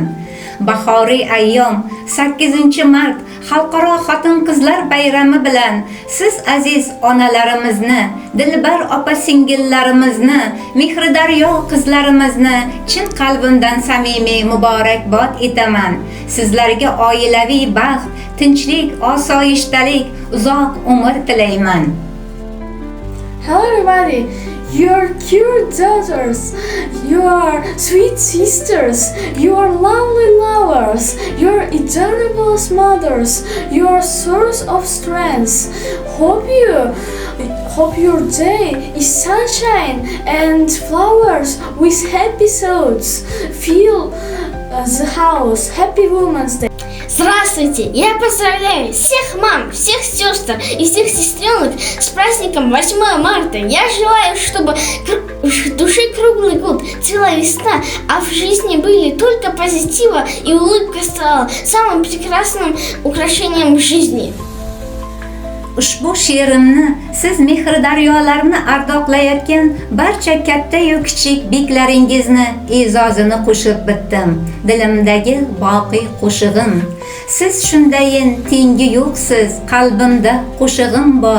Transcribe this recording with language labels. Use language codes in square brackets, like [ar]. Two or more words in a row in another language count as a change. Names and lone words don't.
[uz] Bahoriy ayyom 8-mart Xalqaro xotin-qizlar bayrami bilan siz aziz onalarimizni, dilbar opa-singillarimizni, mehridaryo qizlarimizni chin qalbimdan samimiy muborakbod etaman. Sizlarga oilaviy baxt, tinchlik, osoyishtalik, uzoq umr tilayman. [en] Hello everybody, your cute daughters, your sweet sisters, your lovely lovers, your adorable mothers, your source of strength. Hope your day is sunshine and flowers with happy thoughts. Fill the house. Happy Women's Day. [ru] Здравствуйте! Я поздравляю всех мам, всех сестер и всех сестренок с праздником 8 марта. Я желаю, чтобы в душе круглый год, целая весна, а в жизни были только позитива и улыбка стала самым прекрасным украшением в жизни. [uz] Ushbu she'rimni siz mehridaryolarni ardoqlayotgan barcha katta-yu kichik beklaringizni e'zozini qo'shib bitdim. Dilimdagi boqiy qo'shig'im. Siz shundayin tengi yo'qsiz, qalbimda qo'shig'im bor.